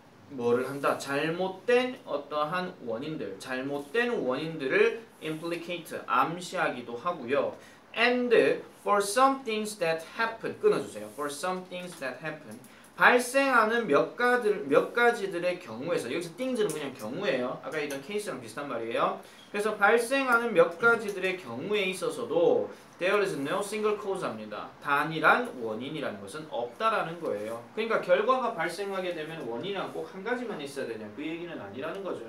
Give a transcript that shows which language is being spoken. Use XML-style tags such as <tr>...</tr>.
<ko>뭐를 한다? 잘못된 어떠한 원인들, 잘못된 원인들을</ko> <en>implicate,</en> <ko>암시하기도 하고요.</ko> <en>And for some things that happen,</en> <ko>끊어주세요.</ko> <en>For some things that happen,</en> <ko>발생하는 몇 가지들의 경우에서, 여기서 things는 그냥 경우예요. 아까 얘기했던 케이스랑 비슷한 말이에요. 그래서 발생하는 몇 가지들의 경우에 있어서도</ko> <en>there is no single cause</en> <ko>합니다. 단일한 원인이라는 것은 없다라는 거예요. 그러니까 결과가 발생하게 되면 원인은 꼭 한 가지만 있어야 되냐 그 얘기는 아니라는 거죠.</ko>